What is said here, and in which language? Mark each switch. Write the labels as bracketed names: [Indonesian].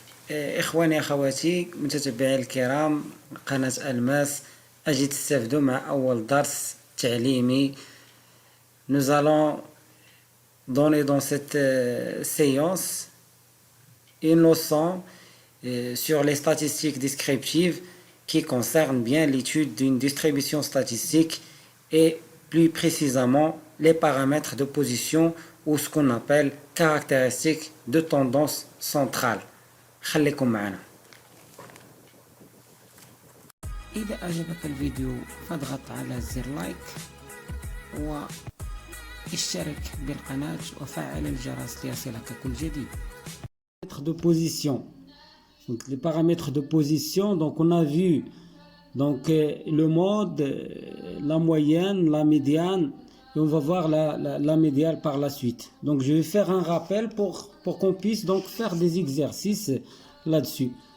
[Arabic] إخواني أخواتي متتبعي الكرام قناة ألماس، أجي تستافدوا مع أول درس تعليمي. [French] Nous allons donner dans cette séance une leçon sur les statistiques descriptives qui concernent bien l'étude d'une distribution statistique et plus précisément les paramètres de position ou ce qu'on appelle caractéristiques de tendance centrale. [Arabic] خليكم معنا. إذا أعجبك الفيديو فاضغط على زر لايك واشترك بالقناة وفعل الجرس ليصلك كل جديد. [French] De position. Donc les paramètres de position, donc on a vu donc le mode, la moyenne, la médiane, et on va voir la médiane par la suite. Donc je vais faire un rappel pour qu'on puisse donc faire des exercices là-dessus.